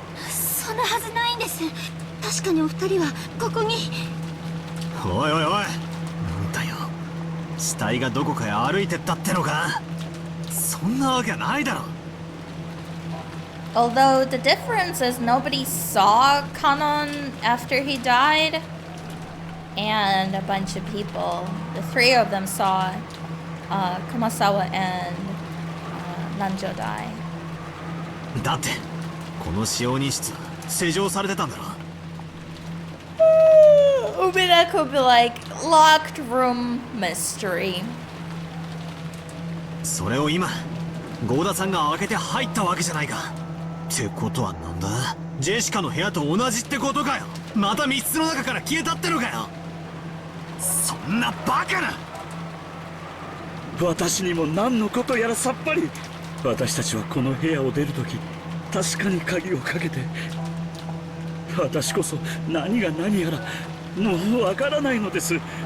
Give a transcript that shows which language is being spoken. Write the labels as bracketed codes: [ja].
[ja] そんなはずないんです。確かにお二人はここに。おいおいおい、なんだよ、死体がどこかへ歩いてったってのか。そんなわけないだろ。 [en] Although the difference is nobody saw Kanon after he died, and a bunch of people, the three of them saw Kumasawa and Nanjo die. [ja] だってこの使用人室施錠されてたんだろ。 [en] Umineko would be like, locked room mystery. [ja] それを今ゴーダさんが開けて入ったわけじゃないか。ってことはなんだ、ジェシカの部屋と同じってことかよ。また密室の中から消えたってのかよ。そんなバカな。私にも何のことやらさっぱり。私たちはこの部屋を出るとき確かに鍵をかけて、私こそ何が何やらもうわからないのです。